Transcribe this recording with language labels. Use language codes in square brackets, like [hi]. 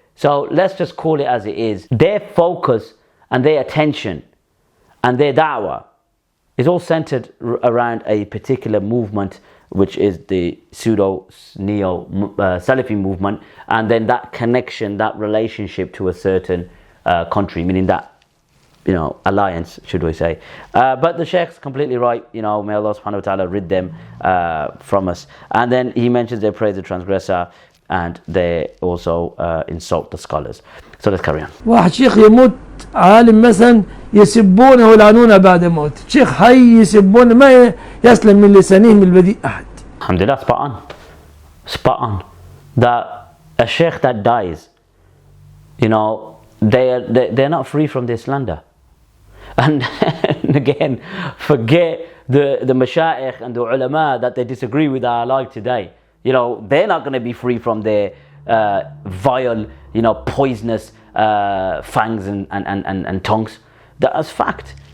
[en] So let's just call it as it is. Their focus and their attention and their da'wah is all centered around a particular movement, which is the pseudo-neo Salafi movement, and then that connection, that relationship to a certain country, meaning that alliance, should we say. But the Shaykh's completely right. May Allah subhanahu wa ta'ala rid them from us. And then he mentions they praise the transgressor and they also insult the scholars. So let's carry on. [ar] واحد شيخ يموت عالم مثلا يسبونه ويلعنونه بعد موت. شيخ حي يسبونه ما يسلم من لسانهم البذيء أحد. [en] Alhamdulillah, spot on. That a Shaykh that dies, they're not free from their slander. And again, forget the mashayikh and the ulama that they disagree with are alive today. They're not going to be free from their vile, poisonous fangs and tongues. That's fact.